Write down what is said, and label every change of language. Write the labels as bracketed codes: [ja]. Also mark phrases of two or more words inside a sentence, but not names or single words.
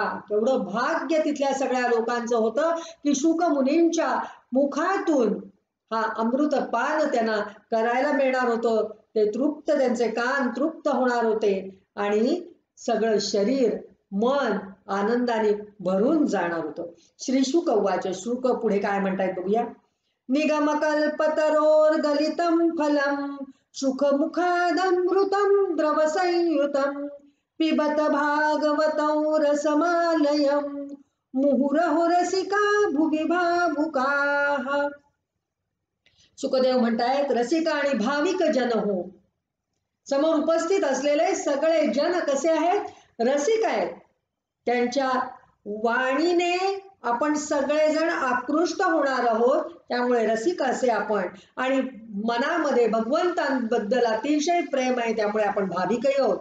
[mr] केवढं भाग्य तिथल्या सगळ्या लोकांचं होतं की शुक मुनींच्या मुखातून हा अमृतपान त्यांना करायला मिळणार होतं. ते तृप्त, त्यांचे कान तृप्त होणार होते आणि सगळं शरीर मन आनंदाने भरून जाणार होतं. [sa] श्री शुक उवाच. [mr] शुक पुढे काय म्हणतायत बघूया. [sa] निगमकल्पतरोर्गलितं फलं शुकमुखादमृतं द्रवसंयुतं पिबत भागवतं रसमालयं मुहुरहो रसिका भुवि भावुकाः. [mr] शुकदेव म्हणतायत रसिका आणि भाविक जन हो. समोर उपस्थित असलेले सगळे जन कसे आहेत? रसिक आहेत. त्यांच्या वाणीने आपण सगळेजण आकृष्ट होणार आहोत. त्यामुळे रसिक असे आपण, आणि मनामध्ये भगवंतांबद्दल अतिशय प्रेम आहे, त्यामुळे आपण भाविकही आहोत.